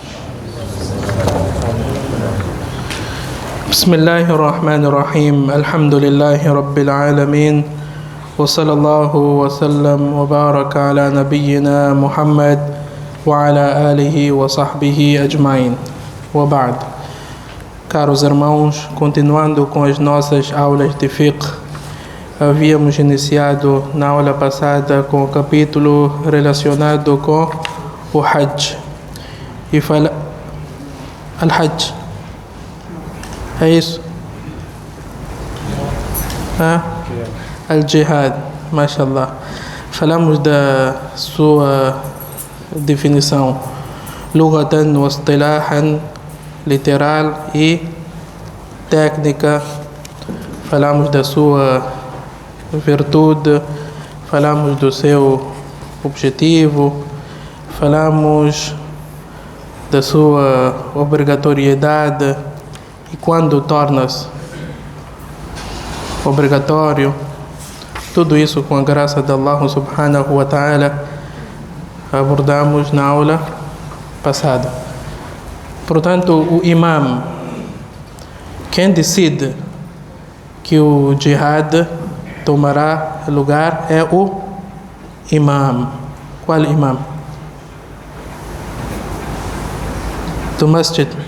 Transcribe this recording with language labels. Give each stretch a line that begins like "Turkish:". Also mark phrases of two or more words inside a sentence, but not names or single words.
Arabic: بسم الله الرحمن الرحيم. الحمد لله رب العالمين، وصلى الله وسلم وبارك على نبينا محمد وعلى آله وصحبه أجمعين. وبعد.
Portuguese: Caros irmãos, continuando com as nossas aulas de fiqh, havíamos iniciado na aula passada com o capítulo relacionado com o Hajj. E Al-Hajj. É isso? Al-Jihad, mashallah. Falamos da sua definição.
Arabic: لغةً واصطلاحاً,
Portuguese: literal e técnica. Falamos da sua virtude, falamos do seu objetivo, falamos da sua obrigatoriedade e quando torna-se obrigatório. Tudo isso com a graça de Allah
Arabic: سبحانه وتعالى
Portuguese: abordamos na aula passada. Portanto, o imam, quem decide que o jihad tomará lugar é o imam. Qual imam? Do masjid.